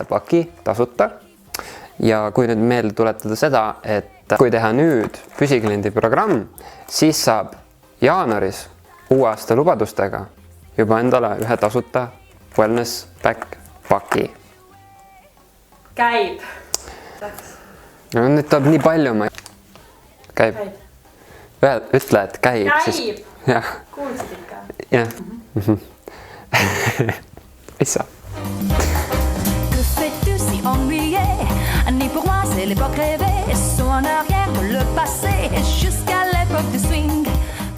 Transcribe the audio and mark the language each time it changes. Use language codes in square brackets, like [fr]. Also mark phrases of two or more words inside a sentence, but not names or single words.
[et] paki tasuta ja kui nüüd meelde tuletada seda, et kui teha nüüd püsikliendi programm, siis saab jaanuaris uue aasta lubadustega juba endale ühe tasuta [en] wellness back [et] paki. Käib. No, nüüd tuleb nii palju. Käib. Ütle, et käib. Käib. Jah. Kuulsid ikka? Jah. Mis sa? [fr] Que fais-tu si ennuyé? Ni pour moi c'est l'époque rêvée. Saut en arrière pour le passé jusqu'à l'époque du swing.